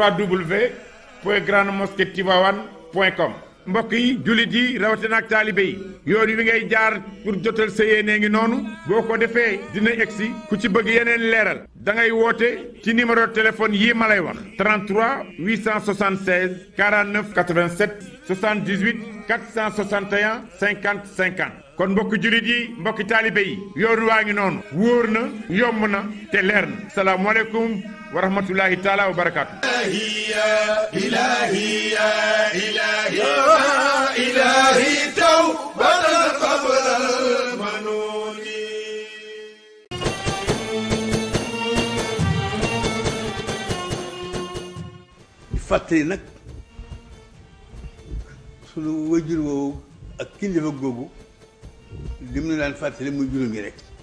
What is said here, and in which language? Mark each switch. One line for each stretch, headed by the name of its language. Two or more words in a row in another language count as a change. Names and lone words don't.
Wolof: www.grandemosquetivaouane.com mbokk yi jullit yi rawatina ak taalibe yi yoon wi ngay jaar pour jotal sa yéene ngi noonu boo ko defee dina egsi ku ci bëgg yeneen leeral da ngay woote ci
French: numéro téléphone
Wolof: yii ma lay wax 33 876 49 87 78 461 50 50 kon mbokk jullit yi mbokki taalibe yi yoon waa ngi noonu wóor na yomb na te leer na
Arabic: السلام عليكم ورحمة الله تعالى وبركاته. إلهي توبة قبل المنون
Wolof: fàttali nag sunu wajur woowu ak kilifa googu li mu daan fàttali muy juróom yi rek